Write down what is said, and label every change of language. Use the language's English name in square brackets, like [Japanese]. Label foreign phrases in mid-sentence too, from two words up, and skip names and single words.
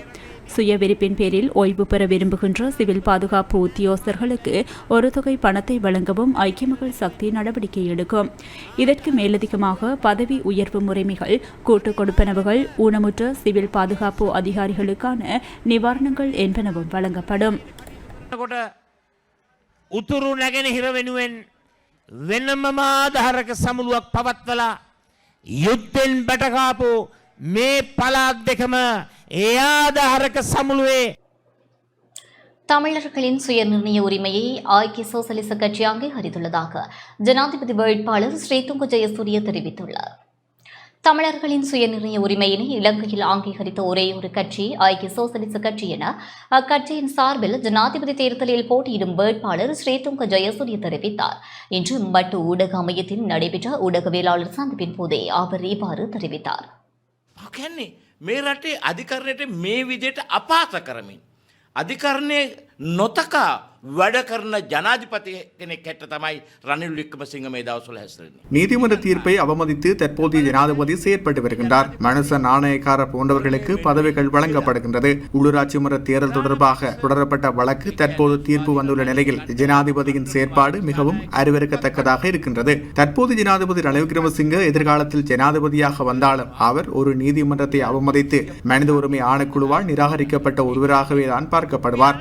[Tamil] சுய விருப்பின் பேரில் ஓய்வு பெற விரும்புகின்ற சிவில் பாதுகாப்பு உத்தியோகஸ்தர்களுக்கு ஒரு தொகை பணத்தை வழங்கவும் ஐக்கிய மக்கள் சக்தி நடவடிக்கை எடுக்கும். இதற்கு மேலதிகமாக பதவி உயர்வு முறைமைகள், கூட்டுக் கொடுப்பனவுகள், ஊனமுற்ற சிவில் பாதுகாப்பு அதிகாரிகளுக்கான நிவாரணங்கள் என்பனவும் வழங்கப்படும். [Sinhala] උතුරු නැගෙනහිර වෙනුවෙන් වෙනමම ආධාරක සමුළුවක් පවත්වලා යුද්ධෙන් බැටකාපු මේ පළාත් දෙකම ඒ ආධාරක සමුළුවේ [Tamil] தமிழர்களின் சுயநிர்ணய உரிமையை ஐக்கிய சோசலிச கட்சி அங்கீகரித்துள்ளதாக ஜனாதிபதி வேட்பாளர் ஸ்ரீதுங்க ஜெயசூரிய தெரிவித்துள்ளார். தமிழர்களின் சுயநிர்ணய உரிமையினை இலங்கையில் அங்கீகரித்த ஒரே ஒரு கட்சி ஐக்கிய சோசலிச கட்சி என அக்கட்சியின் சார்பில் ஜனாதிபதி தேர்தலில் போட்டியிடும் வேட்பாளர் ஸ்ரீதுங்க ஜெயசூரிய தெரிவித்தார். இன்று மட்டு ஊடக அமையத்தில் நடைபெற்ற ஊடகவியலாளர் சந்திப்பின் போதே அவர் இவ்வாறு தெரிவித்தார். [Sinhala] මේ රටේ අධිකරණයට මේ විදිහට අපාත කරමින් අධිකරණයේ නොතකා වැඩ කරන ජනාධිපති කෙනෙක් හැට තමයි රනිල් වික්‍රමසිංහ මේ දවස්වල හැසිරෙන්නේ. [Tamil] நீதிமன்ற தீர்ப்பை அவமதித்து தற்போதைய ஜனாதிபதி செயற்பட்டு வருகின்றார். மனுச நாணயக்கார போன்றவர்களுக்கு பதவிகள் வழங்கப்படுகின்றது. உள்ளூராட்சி மன்ற தேர்தல் தொடர்பாக தொடரப்பட்ட வழக்கு தற்போது தீர்ப்பு வந்துள்ள நிலையில் ஜனாதிபதியின் செயற்பாடு மிகவும் அருவருக்கத்தக்கதாக இருக்கின்றது. தற்போது ஜனாதிபதி ரணில் விக்ரமசிங்க எதிர்காலத்தில் ஜனாதிபதியாக வந்தாலும் அவர் ஒரு நீதிமன்றத்தை அவமதித்து மனித உரிமை ஆணைக்குழுவால் நிராகரிக்கப்பட்ட ஒருவராகவே தான் பார்க்கப்படுவார்.